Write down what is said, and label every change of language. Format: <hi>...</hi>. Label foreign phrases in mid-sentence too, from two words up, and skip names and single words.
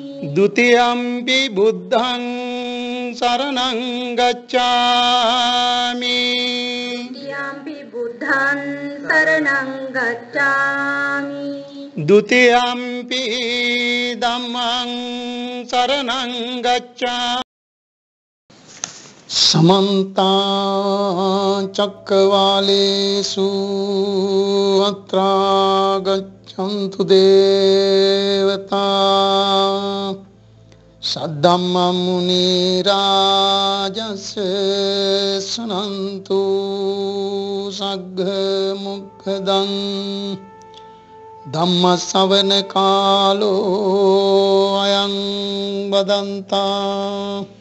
<pi>द्वितीयंपि बुद्धं शरणं गच्छामि द्वितीयंपि बुद्धं शरणं गच्छामि द्वितीयंपि धम्मं शरणं गच्छामि समन्ता चक्रवालेषु अत्रा गच्छन्तु देवता सद्धम्मं मुनिराजस्य शृण्वन्तु सग्मुखदं धम्मश्रवणकालो अयं वदन्ता</pi>